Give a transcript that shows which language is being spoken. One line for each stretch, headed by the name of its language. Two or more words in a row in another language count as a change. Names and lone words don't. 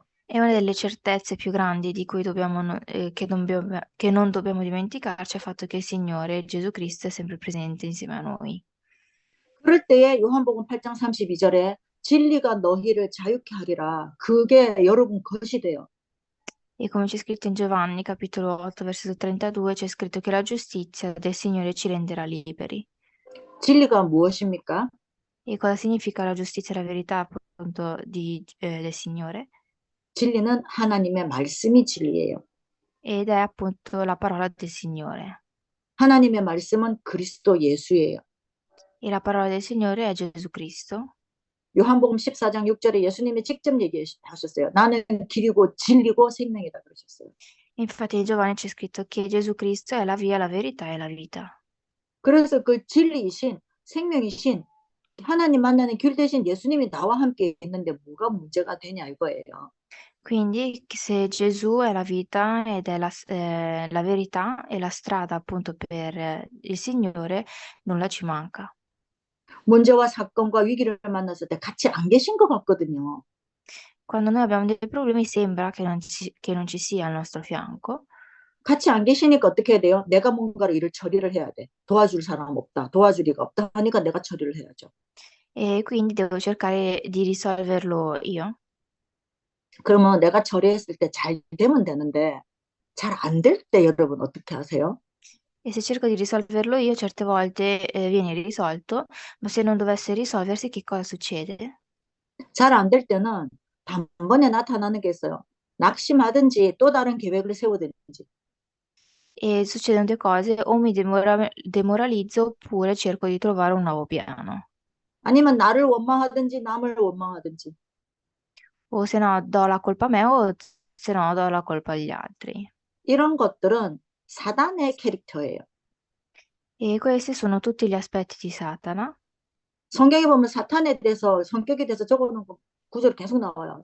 Italian: E una delle certezze più grandi di cui che non dobbiamo dimenticarci è il fatto che il Signore, Gesù Cristo, è sempre presente insieme a noi.
Korean: 그럴 때에 요한복음 8장 32절에 진리가 너희를 자유케 하리라. 그게 여러분 것이 돼요.
Italian: E come c'è scritto in Giovanni, capitolo 8, versetto 32, c'è scritto che la giustizia del Signore ci renderà liberi.
Korean: 진리가 무엇입니까?
Italian: E cosa significa la giustizia e la verità, appunto, del Signore?
Korean: 진리는 하나님의 말씀이 진리예요.
Italian: Ed è appunto la parola del Signore.
Korean: 하나님의 말씀은 그리스도 예수예요.
Italian: E la parola del Signore è Gesù Cristo.
Korean: 요한복음 14장 6절에 예수님이 직접 얘기하셨어요. 나는 길이고 진리고 생명이다 그러셨어요.
Italian: Infatti in Giovanni c'è scritto che Gesù Cristo è la via, la verità e la vita.
Korean: 그래서 그 진리이신 생명이신 하나님 만나는 길 대신 예수님이 나와 함께 있는데 뭐가 문제가 되냐 이거예요.
Italian: Quindi se Gesù è la vita ed è la verità e la strada appunto per il Signore, nulla ci manca.
Korean: 문제와 사건과 위기를 만났을 때 같이 안 계신 것 같거든요.
Italian: Quando noi abbiamo dei problemi sembra che non ci sia al nostro fianco.
Korean: 같이 안 계시니까 어떻게 해야 돼요? 내가 뭔가를 일을 처리를 해야 돼. 도와줄 사람 없다. 도와줄 리가 없다 하니까 내가 처리를 해야죠.
Italian: E quindi devo cercare di risolverlo io.
Korean: 그러면 내가 처리했을 때 잘 되면 되는데 잘 안 될 때 여러분 어떻게 하세요?
Italian: E se cerco di risolverlo io, certe volte viene risolto, ma se non dovesse risolversi, che cosa succede?
Korean: 잘 안 될 때는 단번에 나타나는 게 있어요. 낙심하든지 또 다른 계획을 세우든지.
Italian: E succedono due cose, o mi demoralizzo oppure cerco di trovare un nuovo piano.
Korean: 아니면 나를 원망하든지 남을 원망하든지.
Italian: O se no do la colpa a me o se no do la colpa agli altri.
Korean: 이런 것들은 사단의 캐릭터예요.
Italian: E questi sono tutti gli aspetti di Satana.
Korean: 성경에 보면 사탄에 대해서 성격에 대해서 적어놓은 구절 계속 나와요.